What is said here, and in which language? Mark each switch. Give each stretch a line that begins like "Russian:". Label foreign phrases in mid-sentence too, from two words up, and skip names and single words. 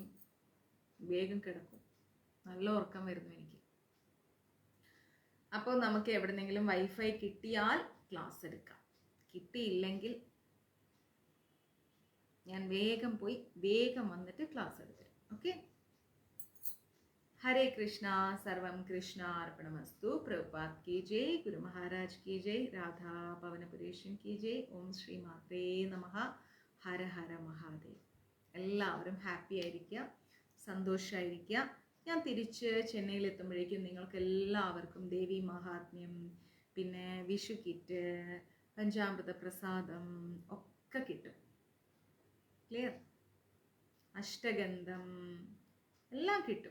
Malayalam: വേഗം കിടക്കും. നല്ല ഉറക്കം വരുന്നു എനിക്ക്. അപ്പോൾ നമുക്ക് എവിടെന്നെങ്കിലും വൈഫൈ കിട്ടിയാൽ ക്ലാസ് എടുക്കാം. കിട്ടിയില്ലെങ്കിൽ ഞാൻ വേഗം പോയി വേഗം വന്നിട്ട് ക്ലാസ് എടുത്തരും. ഓക്കെ,
Hindi: हरे कृष्णा,
Sanskrit: सर्वम कृष्णा अर्पणमस्तु।
Hindi: प्रभुपाद की जय, गुरु महाराज की जय, राधा पवनपुरेशन की जय,
Sanskrit: ओम श्री मात्रे नमः, हर हर महादेव.
Malayalam: എല്ലാവരും ഹാപ്പി ആയിരിക്കുക, സന്തോഷമായിരിക്കുക. ഞാൻ തിരിച്ച് ചെന്നൈയിൽ എത്തുമ്പോഴേക്കും നിങ്ങൾക്ക് എല്ലാവർക്കും ദേവി മഹാത്മ്യം, പിന്നെ വിഷു കിറ്റ്, പഞ്ചാമൃത പ്രസാദം ഒക്കെ കിട്ടും. ക്ലിയർ? അഷ്ടഗന്ധം എല്ലാം കിട്ടും.